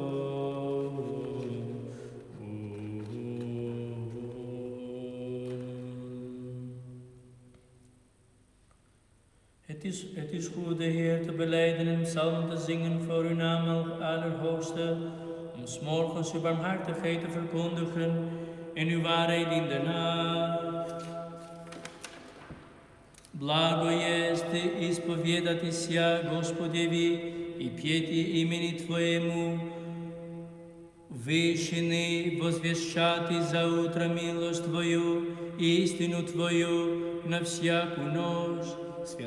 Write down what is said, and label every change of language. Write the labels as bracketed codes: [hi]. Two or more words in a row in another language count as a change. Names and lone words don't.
[nl] Het is goed de Heer te belijden en psalmen te zingen voor uw naam, Allerhoogste, om 's morgens uw barmhartigheid te verkondigen en uw waarheid in de nacht. [cu] Благо есть исповедати ся Господеви и петь имени Твоему, вышины возвещати за утро милость Твою, истину Твою на всякую ночь,